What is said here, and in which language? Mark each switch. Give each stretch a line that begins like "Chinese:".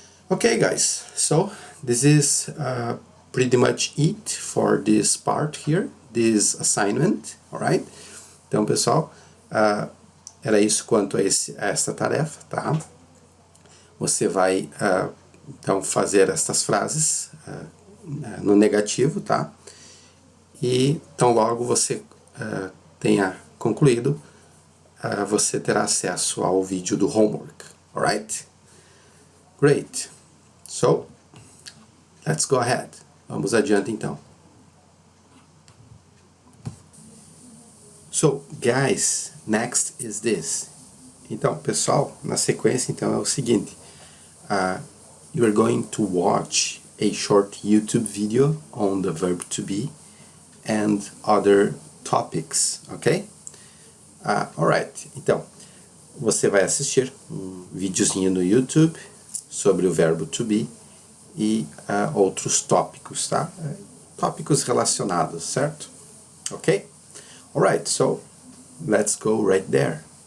English: Okay, guys, so this is pretty much it for this part here, this assignment, alright?
Portuguese: Então, pessoal, era isso quanto a essa tarefa, tá? Você vai, então, fazer estas frases no negativo, tá? E, então, logo você tenha concluído, você terá acesso ao vídeo do homework, alright?
English: Great. So, let's go ahead.
Portuguese: Vamos adiante, então.
English: So, guys, next is this.
Portuguese: Então, pessoal, na sequência, então, é o seguinte.
English: You are going to watch a short YouTube video on the verb to be and other topics, ok?
Portuguese: Alright, então, você vai assistir um videozinho no YouTube sobre o verbo to be e outros tópicos, tá? Tópicos relacionados, certo?
English: Ok? Alright, so let's go right there.